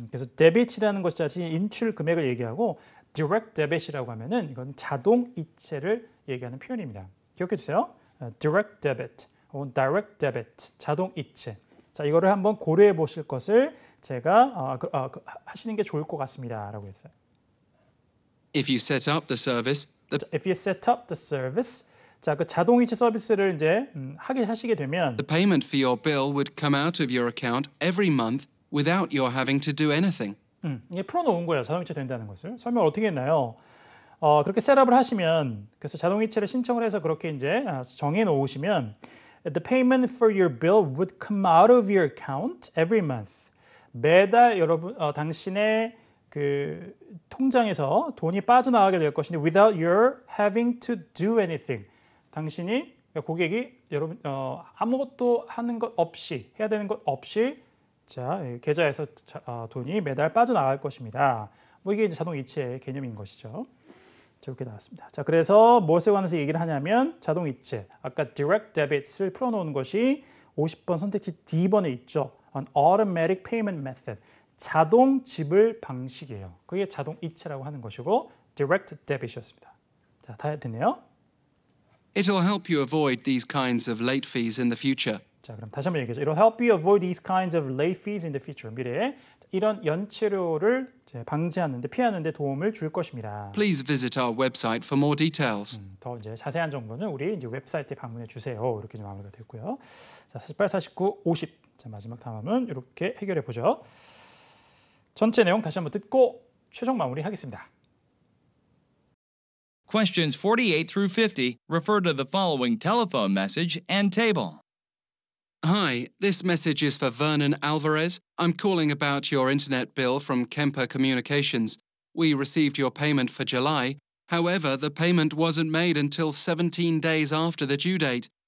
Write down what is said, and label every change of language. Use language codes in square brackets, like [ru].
[ko] 그래서 데빗이라는 것 자체 인출 금액을 얘기하고 direct debit이라고 하면은 이건 자동 이체를 얘기하는 표현입니다. 기억해 주세요. direct debit 혹은 direct debit 자동 이체. 자, 이거를 한번 고려해 보실 것을 제가 하시는 게 좋을 것 같습니다라고 했어요. [en] If you set up the service, If you set up the service, [ko] 자, 그 자동이체 서비스를 이제 하시게 되면 [en] the payment for your bill would come out of your account every month without your having to do anything. [ko] 이게 풀어놓은 거예요. 자동이체 된다는 것을. 설명을 어떻게 했나요? 그렇게 셋업을 하시면 그래서 자동이체를 신청을 해서 그렇게 이제 정해 놓으시면 [en] the payment for your bill would come out of your account every month. [ko] 매달 여러분 당신의 그 통장에서 돈이 빠져나가게 될 것인데 [en] without your having to do anything. [ko] 당신이 고객이 여러분 아무것도 하는 것 없이 해야 되는 것 없이 자 계좌에서 돈이 매달 빠져나갈 것입니다. 뭐 이게 이제 자동 이체의 개념인 것이죠. 이렇게 나왔습니다. 자 그래서 무엇에 관해서 얘기를 하냐면 자동 이체. 아까 direct debit을 풀어놓은 것이 50번 선택지 D번에 있죠. [en] An automatic payment method. [ko] 자동 지불 방식이에요. 그게 자동 이체라고 하는 것이고 direct debit이었습니다. 자, 다 됐네요. [en] It'll help you avoid these kinds of late fees in the future. [ko] 자, 그럼 다시 한번 얘기하죠. [en] It'll help you avoid these kinds of late fees in the future. [ko] 미래에 이런 연체료를 방지하는 데 피하는 데 도움을 줄 것입니다. [en] Please visit our website for more details. [ko] 더 이제 자세한 정보는 우리 이제 웹사이트에 방문해 주세요. 이렇게 좀 마무리가 됐고요. 자, 48, 49, 50. 자, 마지막 다음은 이렇게 해결해 보죠. 전체 내용 다시 한번 듣고 최종 마무리하겠습니다. [en] Questions 48 through 50 refer to the following telephone message and table. Hi, this message is for Vernon Alvarez. I'm calling about your internet bill from Kemper Communications. We received your payment for July. However, the payment wasn't made until 17 days after the due date.